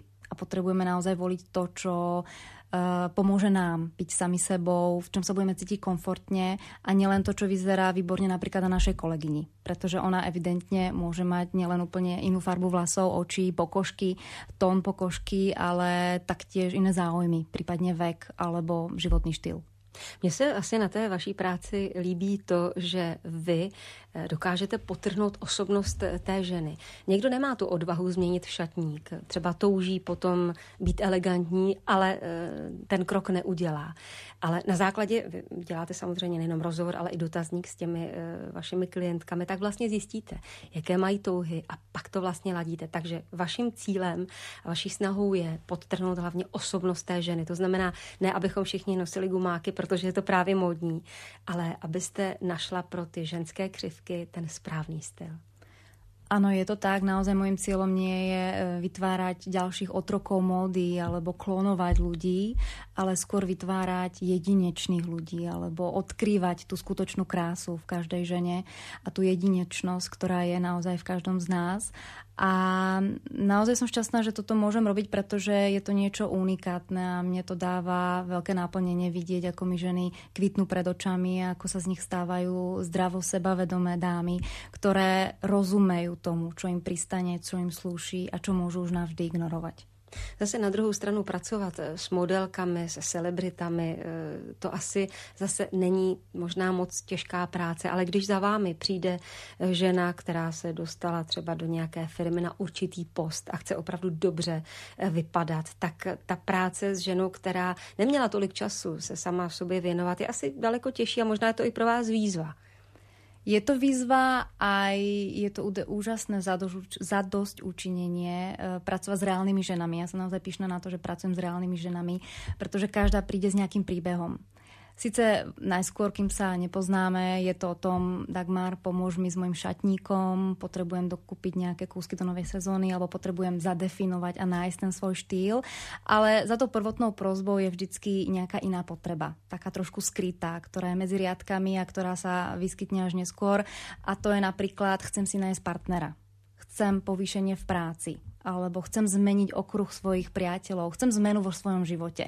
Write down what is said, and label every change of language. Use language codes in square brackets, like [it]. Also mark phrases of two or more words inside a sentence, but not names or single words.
[sk] A potrebujeme naozaj voliť to, čo pomôže nám byť sami sebou, v čom sa budeme cítiť komfortne a nielen to, čo vyzerá výborne napríklad na našej kolegyni. Pretože ona evidentne môže mať nielen úplne inú farbu vlasov, očí, pokožky, tón pokožky, ale taktiež iné záujmy, prípadne vek alebo životný štýl. [cs] Mně se asi na té vaší práci líbí to, že vy dokážete podtrhnout osobnost té ženy. Někdo nemá tu odvahu změnit šatník, třeba touží potom být elegantní, ale ten krok neudělá. Ale na základě, vy děláte samozřejmě nejenom rozhovor, ale i dotazník s těmi vašimi klientkami, tak vlastně zjistíte, jaké mají touhy a pak to vlastně ladíte. Takže vaším cílem a vaší snahou je podtrhnout hlavně osobnost té ženy. To znamená, ne abychom všichni nosili gumáky, protože je to právě módní, ale abyste našla pro ty ženské křivky ten správný styl. [sk] Áno, je to tak. Naozaj môjim cieľom nie je vytvárať ďalších otrokov módy alebo klonovať ľudí, ale skôr vytvárať jedinečných ľudí alebo odkrývať tú skutočnú krásu v každej žene a tú jedinečnosť, ktorá je naozaj v každom z nás. A naozaj som šťastná, že toto môžem robiť, pretože je to niečo unikátne a mne to dáva veľké náplnenie vidieť, ako mi ženy kvitnú pred očami, ako sa z nich stávajú zdravo sebavedomé dámy, ktoré rozumejú tomu, čo im pristane, čo im slúši a čo môžu už navždy ignorovať. [cs] Zase na druhou stranu pracovat s modelkami, se celebritami, to asi zase není možná moc těžká práce, ale když za vámi přijde žena, která se dostala třeba do nějaké firmy na určitý post a chce opravdu dobře vypadat, tak ta práce s ženou, která neměla tolik času se sama sobě věnovat, je asi daleko těžší a možná je to i pro vás výzva. [sk] Je to výzva a je to úžasné zadosť učinenie pracovať s reálnymi ženami. Ja som naozaj pyšná na to, že pracujem s reálnymi ženami, pretože každá príde s nejakým príbehom. Sice najskôr, kým sa nepoznáme, je to o tom, Dagmar, pomôž mi s mojim šatníkom, potrebujem dokúpiť nejaké kúsky do novej sezóny alebo potrebujem zadefinovať a nájsť ten svoj štýl, ale za tou prvotnou prosbou je vždycky nejaká iná potreba, taká trošku skrytá, ktorá je medzi riadkami a ktorá sa vyskytne až neskôr, a to je napríklad chcem si nájsť partnera, chcem povýšenie v práci, alebo chcem zmeniť okruh svojich priateľov, chcem zmenu vo svojom živote.